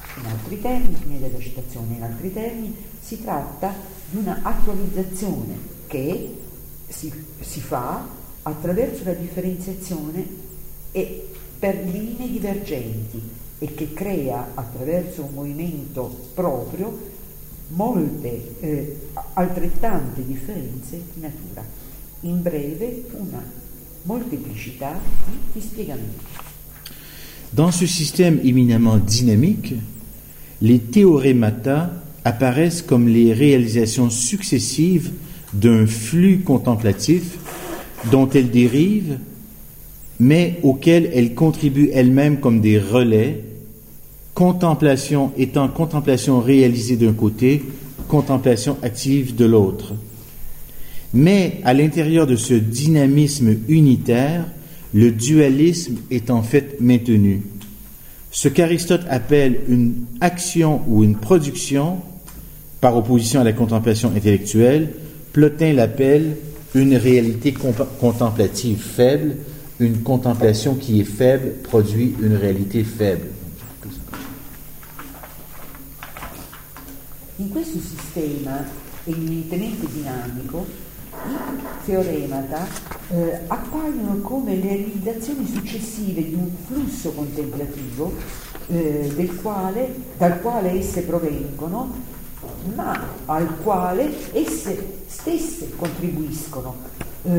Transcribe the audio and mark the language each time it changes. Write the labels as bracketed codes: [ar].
[it] In altri termini, fine della citazione, in altri termini, si tratta di una attualizzazione che si fa attraverso la differenziazione e per linee divergenti, e che crea attraverso un movimento proprio molte altrettante differenze di natura. In breve, una molteplicità di dispiegamenti. [fr] Dans ce système éminemment dynamique, les théorémata apparaissent comme les réalisations successives d'un flux contemplatif dont elles dérivent, mais auxquelles elles contribuent elles-mêmes comme des relais, contemplation étant contemplation réalisée d'un côté, contemplation active de l'autre. Mais à l'intérieur de ce dynamisme unitaire, le dualisme est en fait maintenu. Ce qu'Aristote appelle une action ou une production, par opposition à la contemplation intellectuelle, Plotin l'appelle une réalité contemplative faible, une contemplation qui est faible produit une réalité faible. [it] In questo sistema eminentemente dinamico, i teoremata appaiono come le realizzazioni successive di un flusso contemplativo dal quale esse provengono, ma al quale esse stesse contribuiscono.